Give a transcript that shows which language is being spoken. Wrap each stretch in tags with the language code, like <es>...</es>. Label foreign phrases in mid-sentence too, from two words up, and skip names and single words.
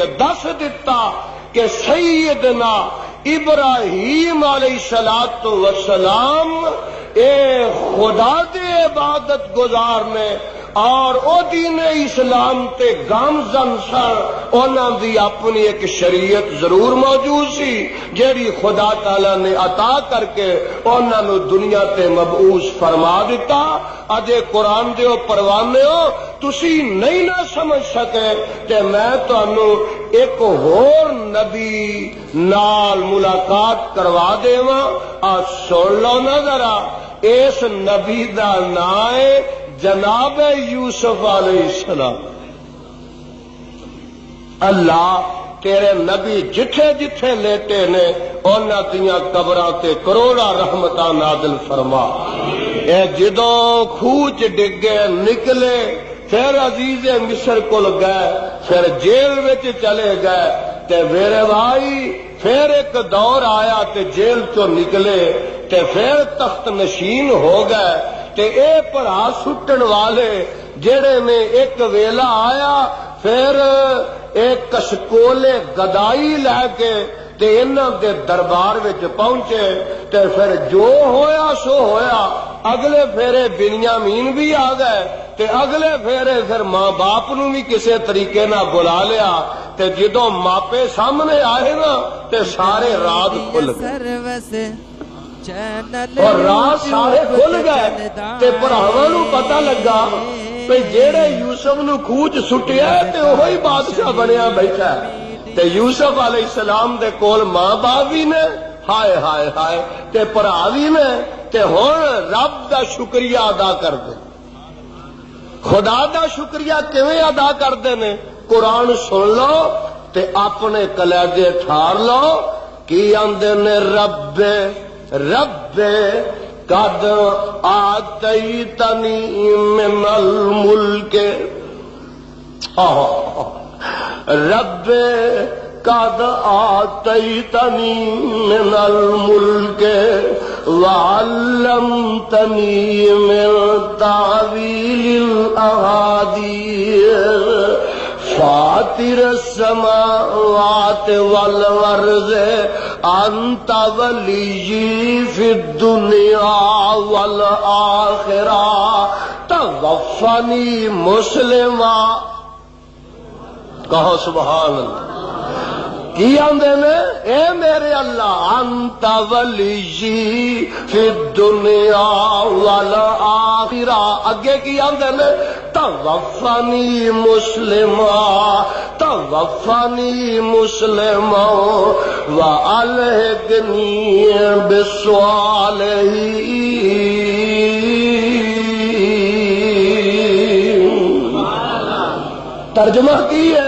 <pa>دس دتا کہ سیدنا ابراہیم علیہ السلام اے خدا دے عبادت گزار نے اور او دین اسلام تے گامزن سن، انہاں دی اپنی ایک شریعت ضرور موجود سی جیڑی خدا تعالی نے عطا کر کے انہاں نو دنیا تے مبعوث فرما دیتا۔ اجے قرآن دیو پروانے ہو تسی نہیں نہ سمجھ سکے تے میں تانوں ایک ہور نبی نال ملاقات کروا دیواں، آج سن لو نا ذرا، اس نبی دا نام ہے جناب یوسف علیہ السلام۔ اللہ تیرے نبی جتھے جتھے لیٹے نے انہاں دیاں قبراں تے کروڑاں رحمتاں نازل فرما۔ اے جدوں خوچ ڈگے نکلے پھر عزیز مصر کول گئے، پھر جیل وچ چلے گئے تے میرے بھائی پھر ایک دور آیا تے جیل چوں نکلے تے پھر تخت نشین ہو گئے تے اے پڑھا سٹن والے جڑے نے ایک ویلا آیا پھر ایک کشکولے گدائی لے کے تے انہاں دے دربار وچ پہنچے تے پھر جو ہویا سو ہویا، اگلے پھیرے بنیامین بھی آ گئے تے اگلے پھیرے پھر ماں باپ نو بھی کسے طریقے نہ بلا لیا تے جدوں ماپے سامنے آئے نا تے سارے راز کھل گئے اور راز سارے کھل گئے تے بھراواں نو پتہ لگا تے جیڑے یوسف نو کھوچ سٹیا تے وہی بادشاہ بنیا بیٹھا ہے تے یوسف علیہ السلام دے کول ماں باپ بھی نے، ہائے ہائے ہائے، تے بھرا بھی نے، تے ہن رب دا شکریہ ادا کر دے۔ خدا دا شکریہ کیویں ادا کردے نے؟ قرآن سن لو تے اپنے کلیجے ٹھار لو کی آندے نے،</pa> <ar>رب رب قد آتیتنی من الملک، رب قد آتیتنی من الملک وعلمتنی من تعویل الاحادیث فاطر السماوات والارض انت ولی فی الدنیا والآخرہ توفنی مسلما.</ar> <ur>کہو سبحان اللہ.</ur> <pa>کی آندے نے اے میرے اللہ</pa> <ar>انت ولی فی الدنیا والآخرہ.</ar> <pa>اگے کی آندے نے</pa> <ar>توفنی مسلما توفنی مسلما والحقنی بالصالحین.</ar> <pa>ترجمہ کی ہے؟</pa>